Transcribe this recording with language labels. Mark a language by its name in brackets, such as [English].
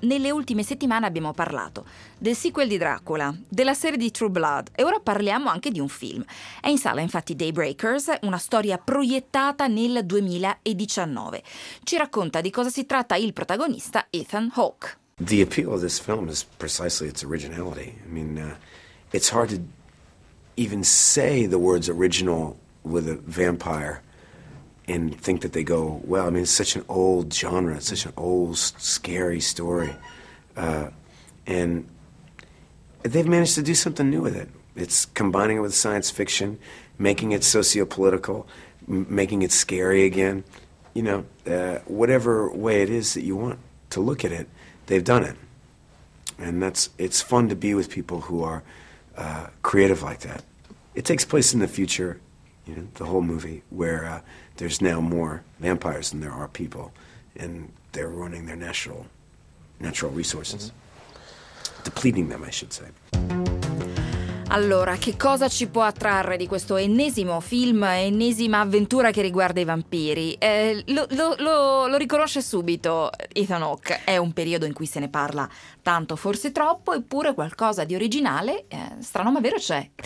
[Italian] Nelle ultime settimane abbiamo parlato del sequel di Dracula, della serie di True Blood, e ora parliamo anche di un film. È in sala infatti Daybreakers, una storia proiettata nel 2019. Ci racconta di cosa si tratta il protagonista Ethan Hawke. [English] The appeal of this film is precisely its originality. I mean, it's hard to even say the words original with a vampire and think that they go well. I mean, it's such an old genre, it's such an old scary story, and they've managed to do something new with it. It's combining it with science fiction, making it sociopolitical, making it scary again, you know, whatever way it is that you want to look at it, they've done it. And that's, it's fun to be with people who are creative like that. It takes place in the future, you know, the whole movie, where there's now more vampires than there are people, and they're ruining their natural resources. Mm-hmm. Depleting them, I should say. [Italian] Allora, che cosa ci può attrarre di questo ennesimo film, ennesima avventura che riguarda i vampiri? Lo riconosce subito Ethan Hawke, è un periodo in cui se ne parla tanto, forse troppo, eppure qualcosa di originale, strano ma vero, c'è.